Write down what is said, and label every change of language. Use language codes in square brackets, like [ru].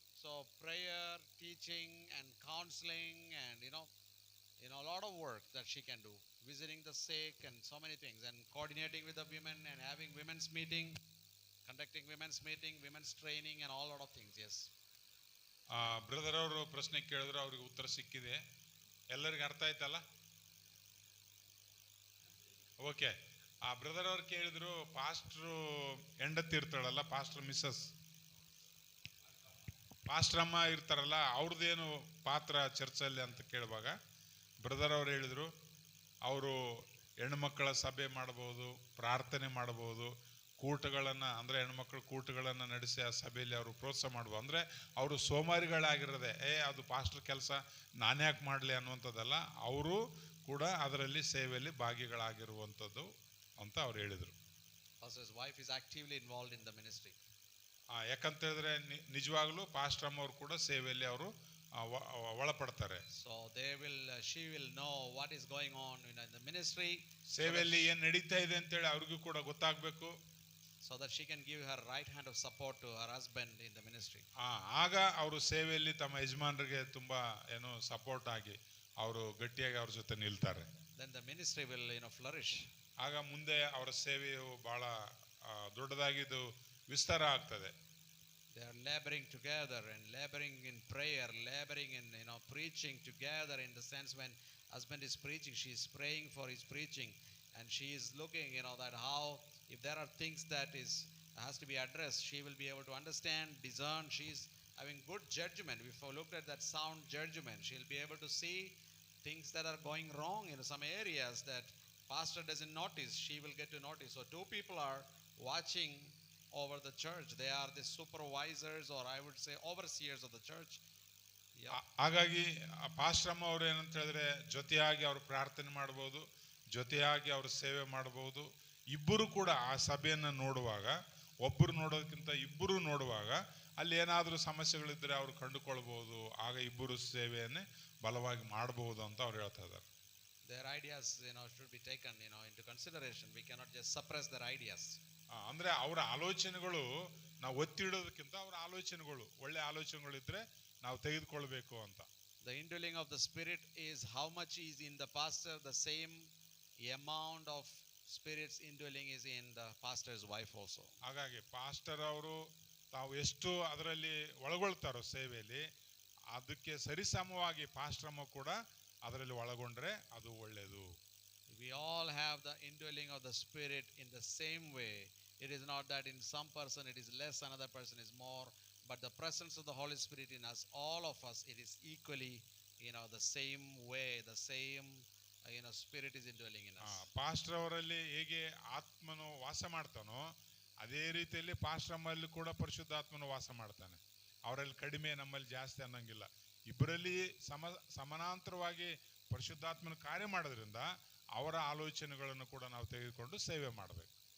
[en] So prayer, teaching, and counseling, and a lot of work that she can do, visiting the sick and so many things, and coordinating with the women and having women's meeting, conducting women's meeting, women's training, and all lot of things. Yes. [kn] Brother ಅವರು ಪ್ರಶ್ನೆ ಕೇಳಿದ್ರು, ಅವ್ರಿಗೆ ಉತ್ತರ ಸಿಕ್ಕಿದೆ. ಎಲ್ಲರಿಗೂ ಅರ್ಥ ಆಯ್ತಲ್ಲ? Okay. ಆ ಬ್ರದರ್ ಅವ್ರು ಕೇಳಿದ್ರು, ಪಾಸ್ಟ್ರು ಹೆಂಡತಿ ಇರ್ತಾಳಲ್ಲ, ಪಾಸ್ಟರ್ ಮಿಸ್ಸಸ್, ಪಾಸ್ಟರ್ ಅಮ್ಮ ಇರ್ತಾರಲ್ಲ, ಅವ್ರದ್ದೇನು ಪಾತ್ರ ಚರ್ಚಲ್ಲಿ ಅಂತ ಕೇಳುವಾಗ ಬ್ರದರ್ ಅವ್ರು ಹೇಳಿದ್ರು, ಅವರು ಹೆಣ್ಮಕ್ಕಳ ಸಭೆ ಮಾಡಬಹುದು, ಪ್ರಾರ್ಥನೆ ಮಾಡಬಹುದು, ಕೂಟಗಳನ್ನು ಅಂದರೆ ಹೆಣ್ಮಕ್ಳ ಕೂಟಗಳನ್ನು ನಡೆಸಿ ಆ ಸಭೆಯಲ್ಲಿ ಅವರು ಪ್ರೋತ್ಸಾಹ ಮಾಡ್ಬೋದು. ಅಂದರೆ ಅವರು ಸೋಮಾರಿಗಳಾಗಿರೋದೆ, ಅದು ಪಾಸ್ಟರ್ ಕೆಲಸ ನಾನೇ ಯಾಕೆ ಮಾಡಲಿ ಅನ್ನುವಂಥದ್ದಲ್ಲ, ಅವರು ಕೂಡ ಅದರಲ್ಲಿ ಸೇವೆಯಲ್ಲಿ ಭಾಗಿಗಳಾಗಿರುವಂಥದ್ದು ಅಂತ ಅವ್ರು ಹೇಳಿದರು. [en] Pastor's wife is actively involved in the ministry. [kn] ಯಾಕಂತ ಹೇಳಿದ್ರೆ ನಿಜವಾಗ್ಲೂ ಪಾಸ್ಟರ್ ಅಮ್ಮ ಅವರು ಕೂಡ ಸೇವೆಯಲ್ಲಿ ಅವರು ಒಳಪಡ್ತಾರೆ. [en] So she will know what is going on in the ministry. [kn] ಸೇವೆಯಲ್ಲಿ ಏನು ನಡೀತಾ ಇದೆ ಅಂತ ಹೇಳಿ ಅವ್ರಿಗೂ ಕೂಡ ಗೊತ್ತಾಗಬೇಕು. [en] So that she can give her right hand of support to her husband in the ministry. [kn] ಆಗ ಅವರು ಸೇವೆಯಲ್ಲಿ ತಮ್ಮ ಯಜಮಾನರಿಗೆ ತುಂಬಾ ಸಪೋರ್ಟ್ ಆಗಿ ಅವರು ಗಟ್ಟಿಯಾಗಿ ಅವ್ರ ಜೊತೆ ನಿಲ್ತಾರೆ. [en] Then the ministry will flourish. [kn] ಆಗ ಮುಂದೆ ಅವರ ಸೇವೆಯು ಬಹಳ ದೊಡ್ಡದಾಗಿ ಇದು ವಿಸ್ತಾರ ಆಗ್ತದೆ. [en] They are laboring together and laboring in prayer, laboring in preaching together, in the sense when husband is preaching, she is praying for his preaching, and she is looking that how, if there are things that has to be addressed, she will be able to understand, discern. She is having good judgment. If I looked at that sound judgment, she will be able to see things that are going wrong in some areas that pastor doesn't notice. She will get to notice. So two people are watching over the church. They are the supervisors, or I would say overseers of the church. [kn] ಹಾಗಾಗಿ pastor ಅಮ್ಮ ಅವರು ಏನಂತ ಹೇಳಿದ್ರೆ, ಜೊತೆಯಾಗಿ ಅವರು ಪ್ರಾರ್ಥನೆ ಮಾಡಬಹುದು, ಜೊತೆಯಾಗಿ ಅವರು ಸೇವೆ ಮಾಡಬಹುದು. ಇಬ್ಬರು ಕೂಡ ಆ ಸಭೆಯನ್ನು ನೋಡುವಾಗ, ಒಬ್ಬರು ನೋಡೋದಕ್ಕಿಂತ ಇಬ್ಬರು ನೋಡುವಾಗ ಅಲ್ಲಿ ಏನಾದರೂ ಸಮಸ್ಯೆಗಳಿದ್ರೆ ಅವ್ರು ಕಂಡುಕೊಳ್ಬಹುದು. ಆಗ ಇಬ್ಬರು ಸೇವೆಯನ್ನೇ ಬಲವಾಗಿ ಮಾಡಬಹುದು ಅಂತ ಅವ್ರು ಹೇಳ್ತಾ ಇದ್ದಾರೆ. [en] Their ideas, should be taken, into consideration. We cannot just suppress their ideas. [kn] ಅಂದ್ರೆ ಅವರ ಆಲೋಚನೆಗಳು ನಾವು ಒತ್ತಿಡೋದಕ್ಕಿಂತ ಅವರ ಆಲೋಚನೆಗಳು ಒಳ್ಳೆ ಆಲೋಚನೆಗಳಿದ್ರೆ ನಾವು ತೆಗೆದುಕೊಳ್ಬೇಕು ಅಂತ. [en] The indwelling of the Spirit is how much is in the pastor, the same amount of Spirit's indwelling is in the pastor's wife also. [kn] ಹಾಗಾಗಿ ಪಾಸ್ಟರ್ ಅವರು ತಾವು ಎಷ್ಟು ಅದರಲ್ಲಿ ಒಳಗೊಳ್ತಾರೋ ಸೇವೆಯಲ್ಲಿ, ಅದಕ್ಕೆ ಸರಿಸಮವಾಗಿ ಪಾಸ್ಟ್ರಮ್ಮ ಕೂಡ ಅದರಲ್ಲಿ ಒಳಗೊಂಡ್ರೆ ಅದು ಒಳ್ಳೆಯದು. [en] We all have the indwelling of the Spirit in the same way. It is not that in some person it is less, another person is more, but the presence of the Holy Spirit in us, all of us, it is equally, the same way, the same, Spirit is indwelling in us. [kn] Pastor ಅವರಲ್ಲಿ ಹೇಗೆ ಆತ್ಮನು ವಾಸ ಮಾಡ್ತಾನೋ ಅದೇ ರೀತಿಯಲ್ಲಿ ಪಾಸ್ಟ್ರಮ್ಮಲ್ಲಿ ಕೂಡ ಪರಿಶುದ್ಧಾತ್ಮನು ವಾಸ ಮಾಡ್ತಾನೆ. ಅವರಲ್ಲಿ ಕಡಿಮೆ, ನಮ್ಮಲ್ಲಿ ಜಾಸ್ತಿ ಅನ್ನಂಗಿಲ್ಲ. ಇಬ್ಬರಲ್ಲಿ ಸಮಾನಾಂತರವಾಗಿ ಪರಿಶುದ್ಧಾತ್ಮನ ಕಾರ್ಯ ಮಾಡೋದ್ರಿಂದ ಅವರ ಆಲೋಚನೆಗಳನ್ನು ಕೂಡ ನಾವು ತೆಗೆದುಕೊಂಡು ಸೇವೆ ಮಾಡಬೇಕು.